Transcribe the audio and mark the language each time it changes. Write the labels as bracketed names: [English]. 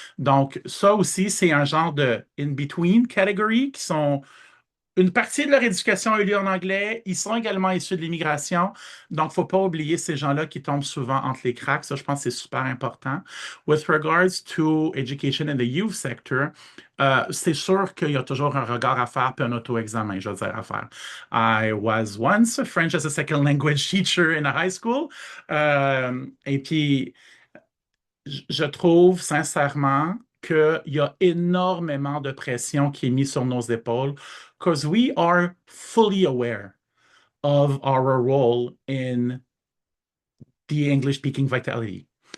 [French] Donc, ça aussi, c'est un genre de [English] in-between category [French] qui sont une partie de leur éducation a eu lieu en anglais. Ils sont également issus de l'immigration. Donc, il ne faut pas oublier ces gens-là qui tombent souvent entre les cracks. Ça, je pense que c'est super important. [English] With regards to education in the youth sector, [French] c'est sûr qu'il y a toujours un regard à faire puis un auto-examen, je veux dire, à faire. [English] I was once a French as a second language teacher in a high school. [French] Et puis, je trouve sincèrement qu'il y a énormément de pression qui est mise sur nos épaules [English] because we are fully aware of our role in the English-speaking vitality.